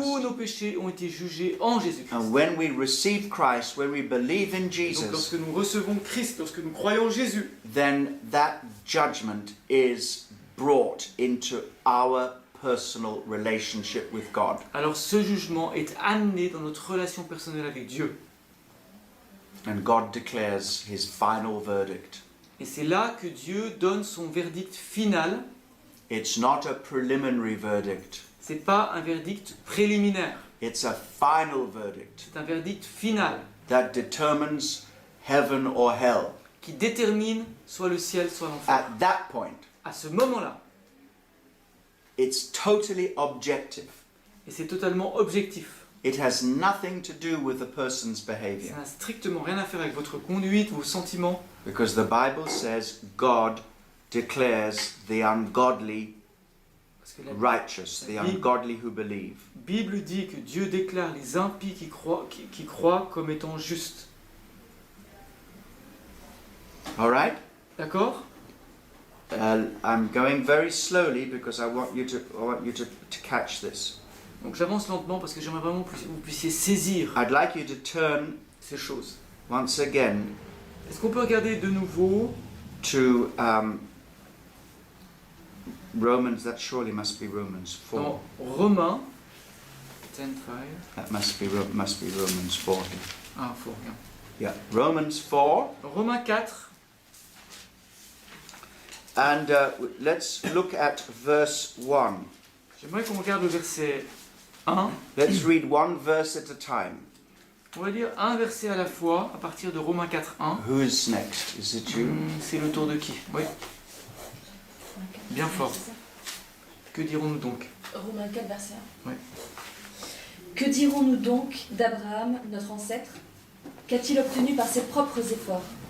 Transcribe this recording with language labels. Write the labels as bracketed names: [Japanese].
[French] nos péchés ont été jugés en Jésus-Christ. [English] And when we receive Christ, when we believe in [French] Donc [English] Jesus, [French] lorsque nous recevons Christ, lorsque nous croyons en Jésus, [English] then that judgment is brought into our personal relationship with God. [French] alors ce jugement est amené dans notre relation personnelle avec Dieu. [English] And God declares his final verdict. [French] Et c'est là que Dieu donne son verdict final. [English] It's not a preliminary verdict, [French] C'est pas un verdict préliminaire, [English] it's a final verdict [French] c'est un verdict final [English] that determines heaven or hell. [French] qui détermine soit le ciel, soit l'enfer. [English] At that point, [French] À ce moment-là, [English] it's totally objective. [French] et c'est totalement objectif. [English] It has nothing to do with the person's [French] Ça [English] behavior. [French] n'a strictement rien à faire avec votre conduite, vos sentiments, [English] Because the Bible says God declares the ungodly [French] parce que la [English] righteous, the ungodly who believe. [French] Bible dit que Dieu déclare les impies qui croient comme étant justes. [English] All right? [French] D'accord? [English] I'm going very slowly because I want you to catch this. [French] Donc j'avance lentement parce que j'aimerais vraiment que vous puissiez saisir [English] I'd like you to turn [French] ces choses. [English] once again [French] Est-ce qu'on peut regarder de nouveau [English] to Romans. That surely must be Romans 4. [French] dans Romains 10:5. [English] That must be Romans 4. [French] Ah, faut rien. [English] Yeah, Romans 4. [French] Romains 4, [English] And let's look at verse 1. [French] j'aimerais qu'on regarde le verset 1. [English] Let's read one verse at a time. [French] On va lire un verset à la fois à partir de Romains 4, 1. [English] Who's next? Is it you? [French] C'est le tour de qui? Oui. Bien fort. Que dirons-nous donc? Romains 4, verset 1. Ouais. Que dirons-nous donc d'Abraham, notre ancêtre? Qu'a-t-il obtenu par ses propres efforts?